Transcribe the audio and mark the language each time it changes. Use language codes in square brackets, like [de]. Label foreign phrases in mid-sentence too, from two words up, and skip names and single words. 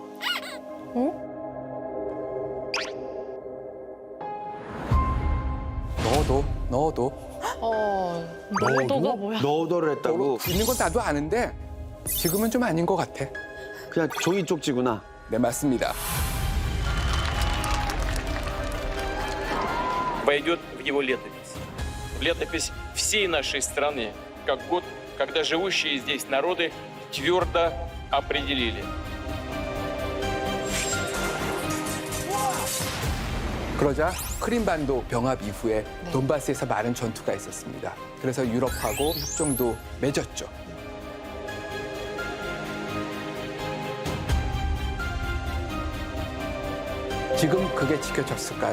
[ko] 넣어도 너도가 뭐야? 너도를 했다고? 있는 건 나도 아는데 지금은 좀 아닌 것 같아. 그냥 종이 쪽지구나. 네, 맞습니다. [ru] Войдет в его летопись. В летопись всей нашей страны, как год, когда живущие здесь народы твердо определили. [ko] 그러자 크림반도 병합 이후에 돈바스에서 많은 전투가 있었습니다. 그래서 유럽하고 협정도 맺었죠. 지금 그게 지켜졌을까요?